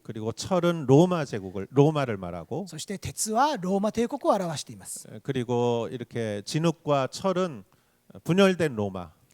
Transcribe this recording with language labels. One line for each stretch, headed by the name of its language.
Korean: 그리고 철은 로마를 말하고
Japanese: そして鉄はローマ帝国を表しています。
Korean: 그리고 이렇게 진흙과 철은 분열된 로마